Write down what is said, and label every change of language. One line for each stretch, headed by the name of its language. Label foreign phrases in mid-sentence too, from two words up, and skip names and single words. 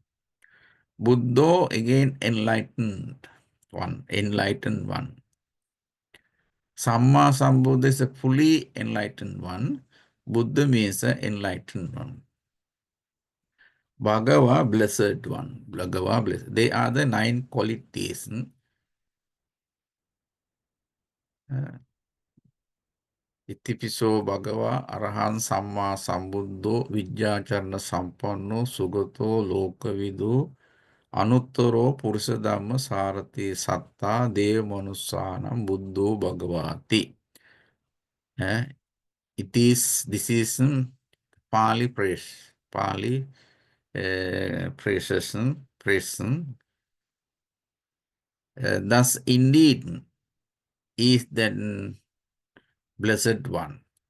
English: Buddha, again enlightened one.
Pali: Samma Sambuddha
English: is a fully enlightened one. Buddha means an enlightened one. Bhagava, blessed one. Bhagava, blessed. They are the 9 qualities.
Pali: Itipiso Bhagava Arahan Samma Sambuddho Vijjacharana Sampanno Sugato Lokavidu Anuttaro Purusadhamma Sarati Satta Dev Manusanam Buddho Bhagavati.
English: This is Pali praise. Pali praises. Thus indeed is the blessed one.